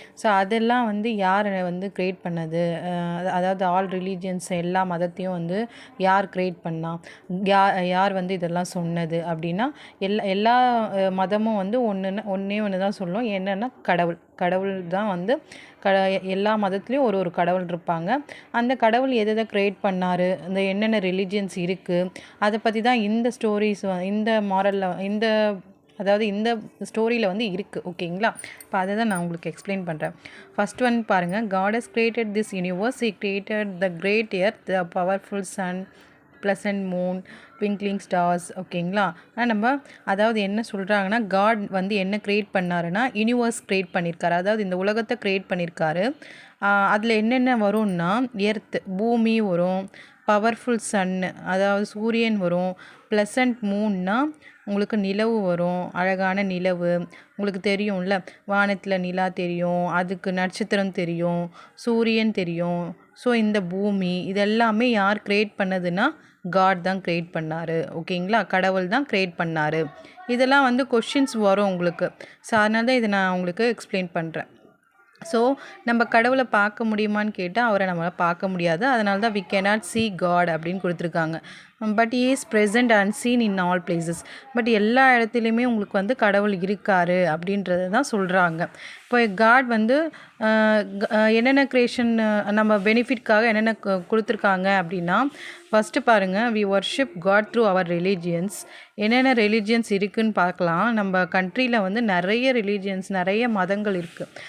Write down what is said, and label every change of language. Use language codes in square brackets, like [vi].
[ta] So அதெல்லாம் வந்து யார் வந்து கிரியேட் பண்ணது, அதாவது ஆல் ரிலீஜியன்ஸ் எல்லா மதத்தையும் வந்து யார் கிரியேட் பண்ணா, யார் வந்து இதெல்லாம் சொன்னது அப்படின்னா, எல்லா மதமும் வந்து ஒன்றே ஒன்று தான் சொல்லும், என்னென்னா கடவுள் தான் வந்து எல்லா மதத்துலேயும் ஒரு கடவுள் இருப்பாங்க. அந்த கடவுள் எதை கிரியேட் பண்ணார், இந்த என்னென்ன ரிலீஜியன்ஸ் இருக்குது, அதை பற்றி தான் இந்த ஸ்டோரிஸ், இந்த மாரலில், அதாவது இந்த ஸ்டோரியில் வந்து இருக்குது. ஓகேங்களா? இப்போ அதை தான் நான் உங்களுக்கு எக்ஸ்பிளைன் பண்ணுறேன். [en] first one [ta] பாருங்கள், [en] God has created this universe. He created the great earth, the powerful sun, pleasant moon, twinkling stars. [ta] ஓகேங்களா? நம்ம அதாவது என்ன சொல்கிறாங்கன்னா, காட் வந்து என்ன க்ரியேட் பண்ணாருன்னா, யூனிவர்ஸ் க்ரியேட் பண்ணியிருக்காரு. அதாவது இந்த உலகத்தை க்ரியேட் பண்ணியிருக்காரு. அதில் என்னென்ன வரும்னா, எர்த் பூமி வரும், பவர்ஃபுல் சன்னு அதாவது சூரியன் வரும், ப்ளசன்ட் மூன்னா உங்களுக்கு நிலவு வரும், அழகான நிலவு. உங்களுக்கு தெரியும்ல, வானத்தில் நிலா தெரியும், அதுக்கு நட்சத்திரம் தெரியும், சூரியன் தெரியும். ஸோ இந்த பூமி இதெல்லாமே யார் க்ரியேட் பண்ணதுன்னா, காட் தான் க்ரியேட் பண்ணார். ஓகேங்களா? கடவுள் தான் க்ரியேட் பண்ணார். இதெல்லாம் வந்து கொஷின்ஸ் வரும் உங்களுக்கு. ஸோ அதனால தான் இதை நான் உங்களுக்கு எக்ஸ்பிளைன் பண்ணுறேன். ஸோ நம்ம கடவுளை பார்க்க முடியுமான்னு கேட்டால் அவரை நம்மளால் பார்க்க முடியாது. அதனால தான் [en] we cannot see God [ta] அப்படின்னு கொடுத்துருக்காங்க. [en] But he is present and seen in all places. [ta] But எல்லா இடத்துலையுமே உங்களுக்கு வந்து கடவுள் இருக்கார் அப்படின்றது தான் சொல்கிறாங்க. இப்போ காட் வந்து என்னென்ன க்ரியேஷன் நம்ம பெனிஃபிட்காக என்னென்ன கொடுத்துருக்காங்க அப்படின்னா, ஃபஸ்ட்டு பாருங்கள், [en] We worship God through our religions. [ta] என்னென்ன ரிலீஜியன்ஸ் இருக்குதுன்னு பார்க்கலாம். நம்ம கண்ட்ரியில் வந்து நிறைய ரிலீஜியன்ஸ், நிறைய மதங்கள் இருக்குது.